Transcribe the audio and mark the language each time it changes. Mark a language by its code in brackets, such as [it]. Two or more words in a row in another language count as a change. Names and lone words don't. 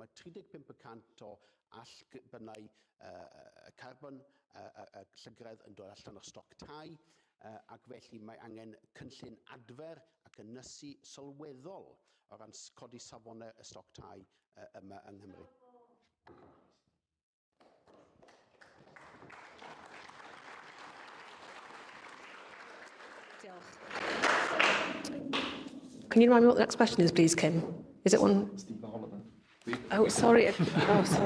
[cy] Mae 35% o allbynnau carbon y llygredd yn dod allan o stoc tai ac felly mae angen cynllun adfer ac ynysu sylweddol o ran codi safonau y stoc tai yma yng Nghymru. [en] Can you remind me what the next question is, please, Kim? Is it one? Oh, sorry. Oh, sorry.